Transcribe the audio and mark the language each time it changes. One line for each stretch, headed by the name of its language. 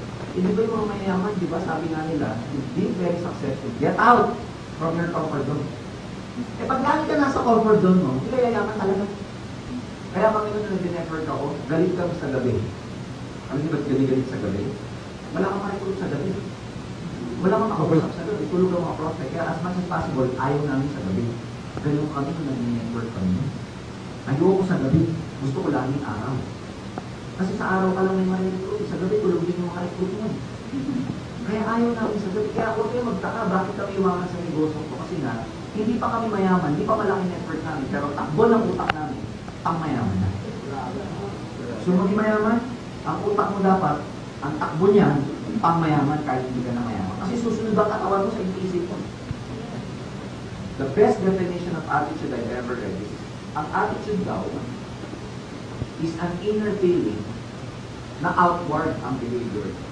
Filipino: Hindi ba yung mga mayayaman, di ba, sabi nga nila,
English: being very successful, get out from your comfort zone.
Filipino: Eh pag lagi ka nasa comfort zone mo, hindi ka yayaman talaga. Kaya kami nung nag-network ako, galit kami sa gabi. Alam niyo ba't galit sa gabi? Wala kang makikulog sa gabi. Wala kang makausap sa gabi. Tulog ang mga prospect. Kaya
English: as much as possible,
Filipino: ayaw namin sa gabi. Ganun kami nung nag-network kami. Ayoko sa gabi. Gusto ko laging araw. Kasi sa araw ka lang may ma-recruit. Sa gabi, tulog din yung maka-recruit mo. Kaya ayaw namin sa gabi. Kaya huwag kayo magtaka. Bakit kami iwangan sa negosyo ko? Kasi na, hindi pa kami mayaman. Hindi pa malaki network namin. Pero takbo ng utak namin. Ang mayaman na. So maging mayaman, ang utak mo dapat, ang takbo niyan, pang mayaman kahit hindi ka na mayaman. Kasi susunod ang katawan mo sa isip mo.
English: The best definition of attitude I've ever read is,
Filipino: ang attitude daw
English: is an inner feeling na outward ang behavior.